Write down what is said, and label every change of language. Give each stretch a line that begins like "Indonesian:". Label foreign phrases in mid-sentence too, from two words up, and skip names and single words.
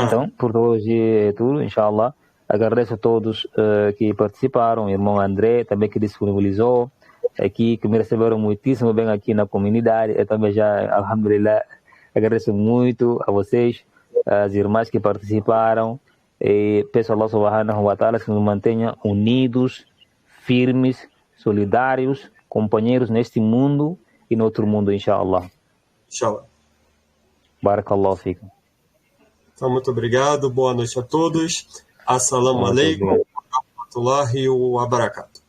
Portuguese: Então, por hoje é tudo, inshallah. Agradeço a todos que participaram, o irmão André também que disponibilizou aqui, que me receberam muitíssimo bem aqui na comunidade. Eu também já, alhamdulillah, agradeço muito a vocês, as irmãs que participaram, e peço a Allah
Arabic: سبحانه وتعالى
Portuguese: que nos mantenha unidos, firmes, solidários, companheiros neste mundo e no outro mundo, inshallah. Inshallah.
Arabic: بارك الله فيكم.
Portuguese: Então, muito obrigado, boa noite a todos.
Arabic: السلام عليكم ورحمة الله وبركاته.